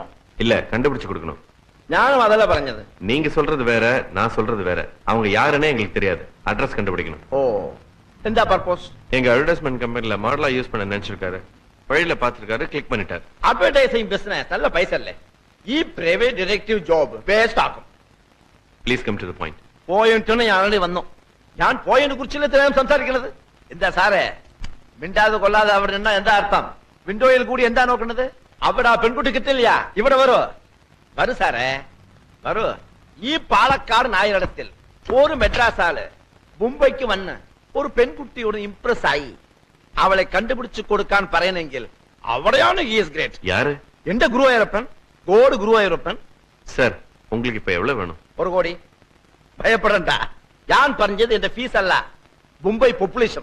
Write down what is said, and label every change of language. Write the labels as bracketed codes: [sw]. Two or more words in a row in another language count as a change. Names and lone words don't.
[ta] இல்ல, கண்டுபிடிச்சு கொடுக்கணும். [ml] ഞാനും അതല്ല പറഞ്ഞത്. [ta] நீங்க சொல்றது வேற, நான் சொல்றது வேற. அவங்க யாருன்னே எங்களுக்கு தெரியாது. அட்ரஸ் கண்டுபிடிக்கணும். ஓ, എന്താ பர்பஸ்? எங்க அட்வர்டைஸ்மெண்ட் கம்பெனில மாடலா யூஸ் பண்ண நினைச்சிருக்காரு. வழியில பாத்துருக்காரு, கிளிக் பண்ணிட்டாரு. [en] advertising business [ml] നല്ല പൈസ അല്ലേ? ഈ [en] private detective job waste [ml] ആക്കും. [en] Please come to the point. [ml] പോയിന്റിന് ഞാൻ ആൾറെഡി വന്നു. ഞാൻ പോയിന്റിനെ കുറിച്ചല്ലേ ഇത്രയും സംസാരിക്കുന്നത്? എന്താ സാറേ മിണ്ടാതെ കൊള്ളാതെ അവിടെ നിന്നാ എന്താ അർത്ഥം? വിൻഡോയിൽ കൂടി എന്താ നോക്കുന്നത്? അവിടെ ആ പെൺകുട്ടി കിട്ടില്ല. ഇവിടെ വരൂ വരൂ സാറേ വരൂ. ഈ പാലക്കാട് നായരിടത്തിൽ ഒരു മെഡ്രാസ് ആള് മുംബൈക്ക് വന്ന് ഒരു പെൺകുട്ടിയോട് ഇംപ്രസ് ആയി. അവളെ കണ്ടുപിടിച്ചു കൊടുക്കാൻ പറയണമെങ്കിൽ അവിടെയാണ് [en] he is great. [ta] யாரு? [ml] എന്റെ ഗുരുവായൂരപ്പൻ, ഗോഡ് ഗുരുവായൂരപ്പൻ. [ta] சார், உங்களுக்கு இப்ப எவ்வளவு வேணும்? [ml] 1 കോടി. ഭയപ്പെടണ്ട, ഞാൻ പറഞ്ഞത് എന്റെ ഫീസ് അല്ല, മുംബൈ പോപ്പുലേഷൻ.